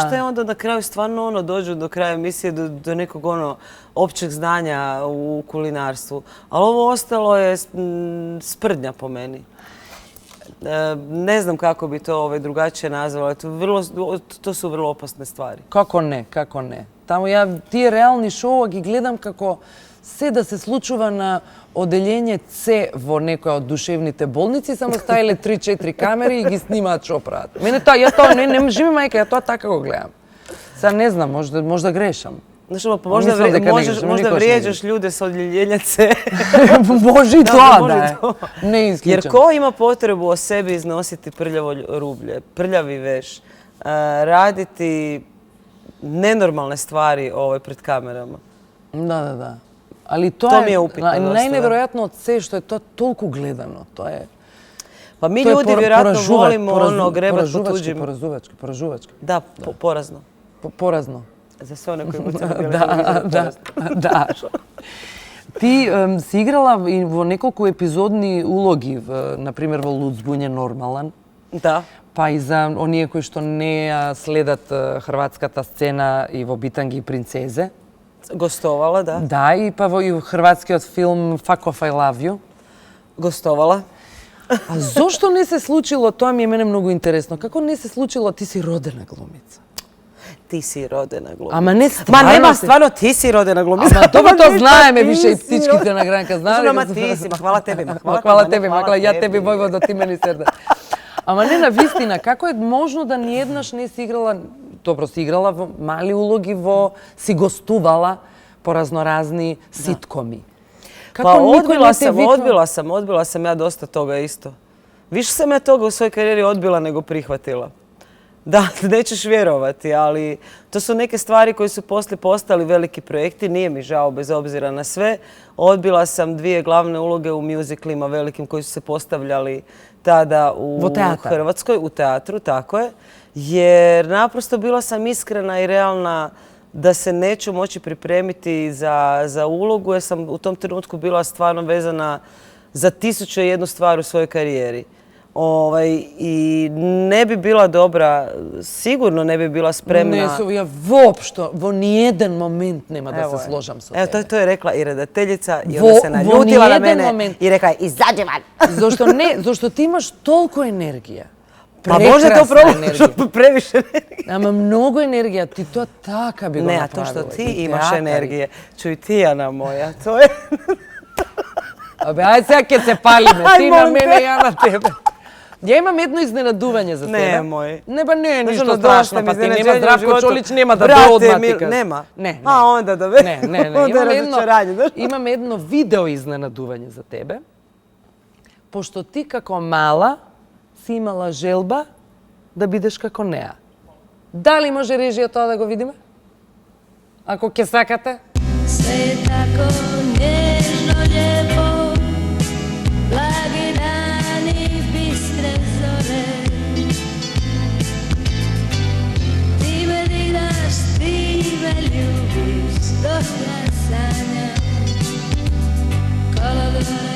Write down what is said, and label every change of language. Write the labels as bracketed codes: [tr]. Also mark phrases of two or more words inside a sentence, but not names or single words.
[hr] ništa i onda na kraju stvarno dođu do kraja emisije do nekog općeg znanja u kulinarstvu. Ali ovo ostalo je sprdnja po meni. Ne znam kako bi to drugačije nazvala. To su vrlo opasne stvari. [mk] Како не, како не. Таму ја тие реални шоуа ги гледам како се да се случува на оделјење С во некоја од душевните болници, само ставиле 3-4 камери и ги снимаат што прават. Мене тоа, ја тоа не живи мајка, ја тоа така го гледам. Сега не знам, можда грешам. [hr] Znaš, pa možda [mk] Mislim дека не грешам, [hr] možda [mk] никош не [hr] vrijeđaš ljude sa odjeljenja C. [mk] Може и тоа може да и е. тоа. Не [hr] Jer [mk] исклучам. [hr] ko ima potrebu o sebi iznositi prljavo rublje, prljavi veš, raditi nenormalne stvari pred kamerama? [mk] Да. Али тоа [hr] To mi je upitno dosta, [mk] најневеројатно од се што е тоа толку гледано. Тоа е. [hr] Pa mi [mk] тоа е [hr] ljudi vjerojatno volimo [mk] поразувачки, [hr] grebat po tuđim... [mk] Поражувачки. [hr] Da, porazno. [mk] Поразно. [hr] Za sve one koji mucaju na [mk] Да. Ти си играла и во неколку епизодни улоги, например во Луцбуње нормалан, [hr] Da. [mk] па и за оние кои што не ја следат хрватската сцена и во Битанги и принцезе. [hr] Gostovala, da. [mk] Да, и па во и хрватскиот филм Fuck Off I Love You. [hr] Gostovala. [mk] А зошто не се случило, тоа ми е мене многу интересно, како не се случило, ти си родена глумица? [hr] Ti si rodena glumica. [mk] Ама не [hr] Ma [mk] стварно. [hr] nema, stvarno ti si rodena glumica. [mk] Ама тоа то [hr] Ništa, [mk] знаеме [hr] ti [mk] више и [hr] si [mk] птичките на гранка знаеле. [hr] Ma ti si, ma hvala tebi, [mk] Хвала тебе, макла, ја тебе војводо, ти мене серда. Ама не на вистина, како е можно да ниеднаш не си играла, добро си играла во мали улоги, си гостувала по разноразни ситкоми. [hr] Pa odbila sam ja dosta toga isto. Više sam ja toga u svojoj karijeri odbila nego prihvatila. Da, nećeš vjerovati, ali to su neke stvari koje su poslije postali veliki projekti. Nije mi žao bez obzira na sve. Odbila sam 2 glavne uloge u mjuziklima velikim koji su se postavljali tada u Hrvatskoj, u teatru, tako je. Jer naprosto bila sam iskrena i realna da se neću moći pripremiti za ulogu jer sam u tom trenutku bila stvarno vezana za 1001 stvar u svojoj karijeri. I ne bi bila dobra, sigurno ne bi bila spremna. [mk] Не, ја воопшто, во ниеден момент нема да се сложам со тебе. [hr] Evo, to je rekla i redateljica i ona se naljutila na mene i rekla je izađi van. [mk] Зошто ти имаш толку енергија. [hr] Pa možda je to problem što previše energije. [mk] Ама многу енергија, ти тоа така би го [hr] Ne, a [mk] направила. [hr] to što ti imaš energije. Čuj ti, Ana moja, to je... [mk] Абе, ајде сега ќе се палиме, Ај, ти на молим мене, те. ја на тебе. Ја имам едно изненадување за тебе. Немој. Не, ба не е [hr] Znaš, [mk] ништо [hr] ono, [mk] страшно, [hr] dosta mi [mk] па ти нема [hr] iznenađenja u [mk] Здравко [hr] životu. [mk] Чолич нема да [hr] Brate, [mk] дое одма ти кажа. [hr] nema? [mk] Не, [hr] A onda da ve... [mk] Не. [hr] Onda je razočaranje, znaš? [mk] Имам едно видео изненадување за тебе. Пошто ти како мала си имала желба да бидеш како неа. Дали може режија тоа да го видиме? Ако ќе сакате? [hr] Sve je tako nježno lijepo, blagi dani, bistre zore. Ti me diraš, ti me ljubiš, dok ja sanjam kolodvore.